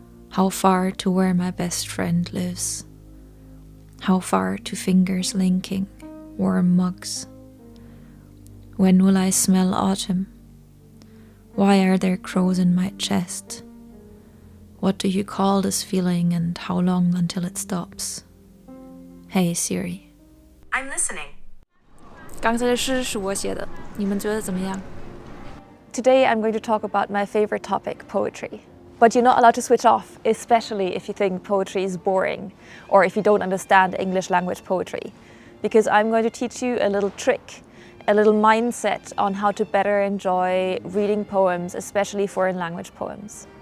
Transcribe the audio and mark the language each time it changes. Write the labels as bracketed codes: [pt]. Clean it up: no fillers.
[en] How far to where my best friend lives? How far to fingers linking warm mugs? When will I smell autumn? Why are there crows in my chest? What do you call this feeling and how long until it stops? Hey Siri. I'm listening. [zh] 刚才的诗是我写的，你们觉得怎么样？ [en] Today I'm going to talk about my favorite topic, poetry. But you're not allowed to switch off, especially if you think poetry is boring or if you don't understand English language poetry. Because I'm going to teach you a little trick, a little mindset on how to better enjoy reading poems, especially foreign language poems.